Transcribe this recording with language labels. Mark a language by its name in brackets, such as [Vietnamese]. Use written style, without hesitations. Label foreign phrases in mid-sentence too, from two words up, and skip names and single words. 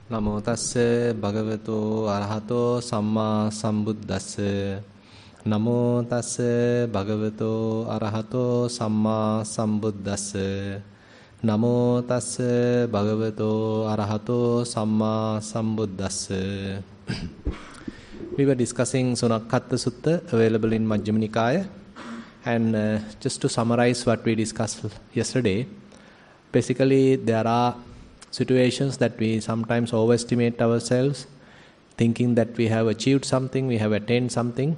[Pali] Namo tassa bhagavato arahato samma sambuddhassa. Namo tassa bhagavato arahato samma sambuddhassa. Namo tassa bhagavato arahato samma sambuddhassa. [English] We were discussing Sunakkhatta Sutta, available in Majjhima Nikaya. And just to summarize what we discussed yesterday, basically there are situations that we sometimes overestimate ourselves, thinking that we have achieved something, we have attained something.